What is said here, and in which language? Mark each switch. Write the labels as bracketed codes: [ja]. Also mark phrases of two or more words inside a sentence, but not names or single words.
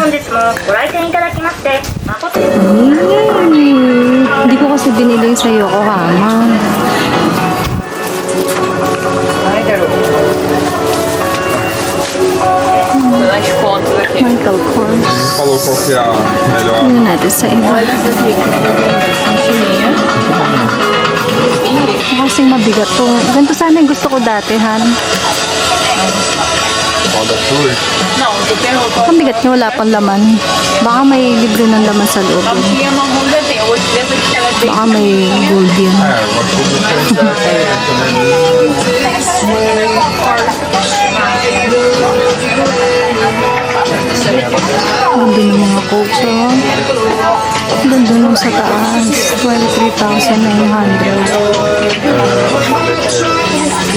[tl] Hindi ko kasi binili sa Yokohama. Michael Kors. [pt] Falou qual que é a melhor. [tl] Ano natin sa iba? Kasing mabigat to. Ganito sana yung gusto ko dati, Han. Roda tour. Ang bigat niya, wala pang laman. Baka may libre ng laman sa loob. Baka may gold yan. [pt] É, uma coisa [tl] Ganda ng mga coats, oh. Ganda nung sa taas. 23,900.